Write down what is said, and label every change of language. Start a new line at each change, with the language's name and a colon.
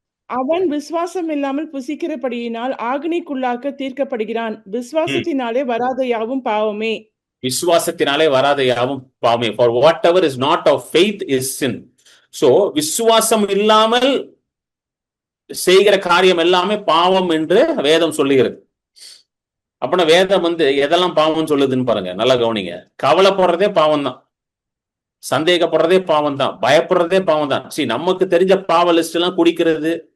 Tamil: அவன் விசுவாசம் இல்லாமல் புசிக்கிறபடியினால் ஆக்னிக்குள்ளாக்க தீர்க்கப்படுகிறான். விசுவாசத்தினாலே வராத யாவும் பாவமே. விசுவாசத்தினாலே வராத யாவும் பாவமே.
English: For whatever is not of faith is sin.
Tamil: So விசுவாசம் இல்லாமல் செய்கிற காரியம் எல்லாமே பாவம் என்று வேதம் சொல்லுகிறது. அப்படின்னா வேதம் எதெல்லாம் பாவம் சொல்லுதுன்னு பாருங்க, நல்லா கவனிங்க. கவலைப்படுறதே பாவம் தான், சந்தேகப்படுறதே பாவம் தான், பயப்படுறதே பாவம் தான். சரி, நமக்கு தெரிஞ்ச பாவ லிஸ்ட் எல்லாம் குடிக்கிறது,